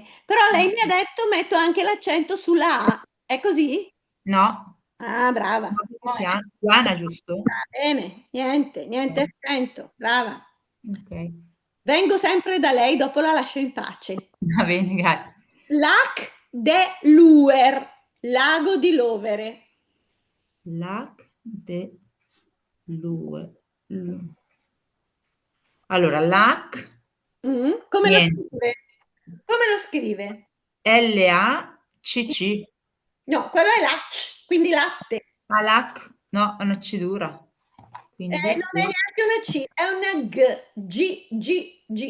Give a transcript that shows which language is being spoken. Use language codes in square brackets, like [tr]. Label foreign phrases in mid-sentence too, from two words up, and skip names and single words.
[it] Però lei mi ha detto metto anche l'accento sulla A. È così? No, Ah, brava. no, piana, giusto? Va bene, niente accento, brava. Ok, Vengo sempre da lei, dopo la lascio in pace. va bene, grazie. [lmo] Lac de Luer, [it] lago di Lovere. [lmo] Lac de Lue. [it] Lu- Allora, Lac, Come lo niente. scrive? Come lo scrive? Lacc. No, quello è lac, quindi latte. Ah, Lac, no, è una C dura. Quindi Non è neanche una C, è una G.